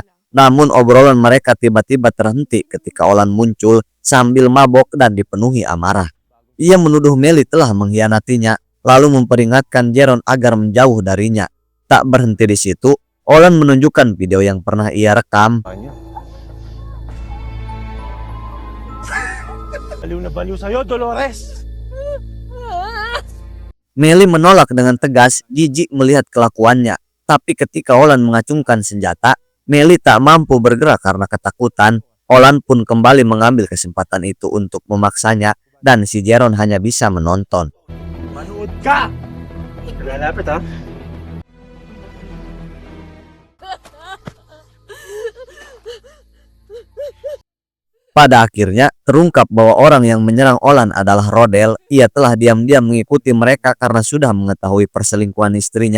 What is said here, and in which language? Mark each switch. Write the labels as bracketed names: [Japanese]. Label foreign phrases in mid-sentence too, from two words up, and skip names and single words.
[Indonesian] Namun obrolan mereka tiba-tiba terhenti ketika Olan muncul sambil mabok dan dipenuhi amarah. Ia menuduh Melly telah mengkhianatinya, lalu memperingatkan Jeron agar menjauh darinya. Tak berhenti di situ, Olan menunjukkan video yang pernah ia rekam. [Filipino] Baliw na baliw sa'yo, Dolores! [Indonesian] Melly menolak dengan tegas, jijik melihat kelakuannya. Tapi ketika Olan mengacungkan senjata, Melly tak mampu bergerak karena ketakutan. Olan pun kembali mengambil kesempatan itu untuk memaksanya, dan si Jeron hanya bisa menonton. [Filipino] Manood ka! Lalapit, ha? [Indonesian] Pada akhirnya, terungkap bahwa orang yang menyerang Olan adalah Rodel. Ia telah diam-diam mengikuti mereka karena sudah mengetahui perselingkuhan istrinya.